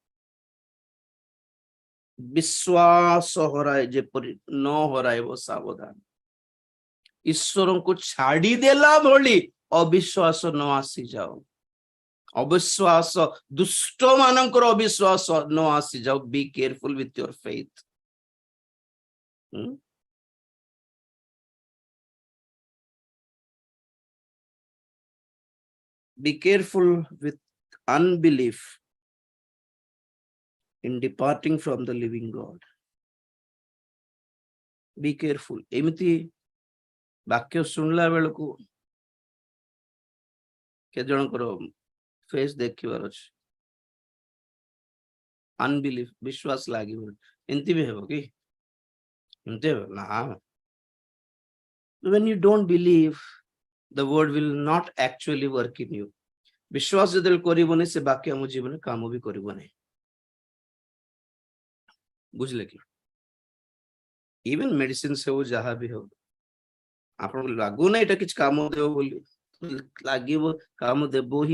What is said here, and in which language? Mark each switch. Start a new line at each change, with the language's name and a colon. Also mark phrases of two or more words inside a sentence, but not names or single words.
Odia: ବିଶ୍ୱାସ ହରାଏ ଯେପରି ନ ହରାଇବ ସାବଧାନ। ଈଶ୍ୱରଙ୍କୁ ଛାଡିଦେଲା ଭଳି ଅବିଶ୍ୱାସ ନ ଆସିଯାଉ। ଅବିଶ୍ୱାସ ଦୁଷ୍ଟ ମାନଙ୍କର ଅବିଶ୍ୱାସ ନ ଆସିଯାଉ।
English: Be careful with your faith. Be careful with unbelief in departing from the living God. Be careful.
Odia: ଏମିତି ବାକ୍ୟ ଶୁଣିଲା ବେଳକୁ କେତେ ଜଣଙ୍କର ଫେସ୍ ଦେଖିବାର ଅଛି। ଅନବିଲିଫ, ବିଶ୍ୱାସ ଲାଗିବ। ଏମିତି ବି ହେବ କି? ଏମିତି ହେବ ନା।
English: When you don't believe, the word will not actually work in you.
Odia: ବିଶ୍ୱାସ ଯେତେବେଳେ କରିବନି ସେ ବାକ୍ୟ ଆମ ଜୀବନରେ କାମ ବି କରିବନି। ବୁଝିଲେ କି?
English: Even medicine
Odia: ହଉ ଯାହା ବି ହଉ, ଆପଣଙ୍କୁ ଲାଗୁନି ଏଇଟା କିଛି କାମ ଦେବ ବୋଲି, ଲାଗିବ କାମ ଦେବ ହିଁ।